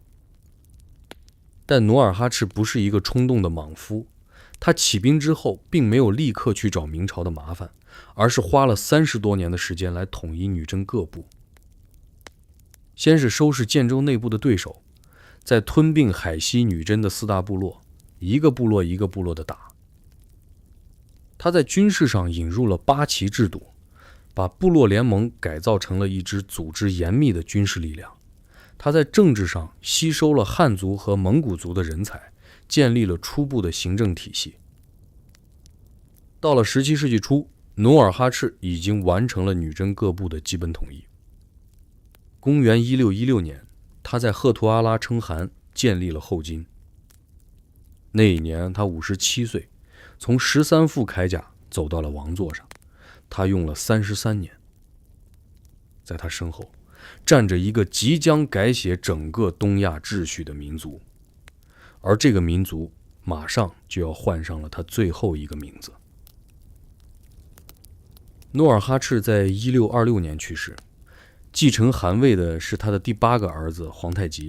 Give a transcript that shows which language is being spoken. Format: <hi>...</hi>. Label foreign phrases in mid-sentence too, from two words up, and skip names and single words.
<zh>但努爾哈赤不是一個衝動的莽夫，他起兵之後並沒有立刻去找明朝的麻煩，而是花了30多年的時間來統一女真各部。先是收拾建州內部的對手，再吞併海西女真的4大部落，一個部落一個部落的打。他在軍事上引入了8旗制度，把部落聯盟改造成了一支組織嚴密的軍事力量。他在政治上吸收了漢族和蒙古族的人才，建立了初步的行政體系。到了17世紀初，努爾哈赤已經完成了女真各部的基本統一。公元1616年，他在赫图阿拉称汗建立了后金。那一年他57歲，從13副鎧甲走到了王座上，他用了33年。在他身後站着一個即將改寫整個東亞秩序的民族，而這個民族馬上就要換上了他最後一個名字。努爾哈赤在1626年去世，繼承汗位的是他的第8個兒子皇太極。</zh>